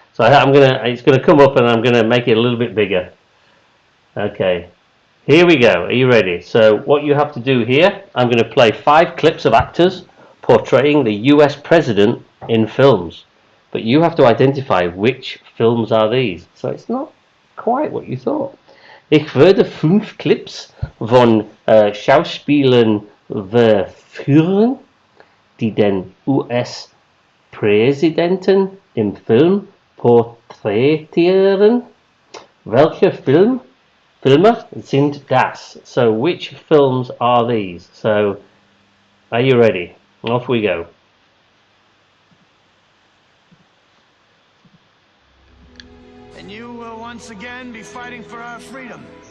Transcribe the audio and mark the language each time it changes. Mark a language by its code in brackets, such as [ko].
[en] So it's gonna come up and I'm gonna make it a little bit bigger. Okay, here we go. Are you ready? So what you have to do here, I'm going to play 5 clips of actors portraying the US president in films. But you have to identify which films are these. So it's not quite what you thought. [de] Ich werde 5 Clips von Schauspielern verführen, die den US-Präsidenten im Film porträtieren. Welche Filme sind das? [en] So which films are these? So are you ready? Off we go. And you will once again be fighting for our freedom.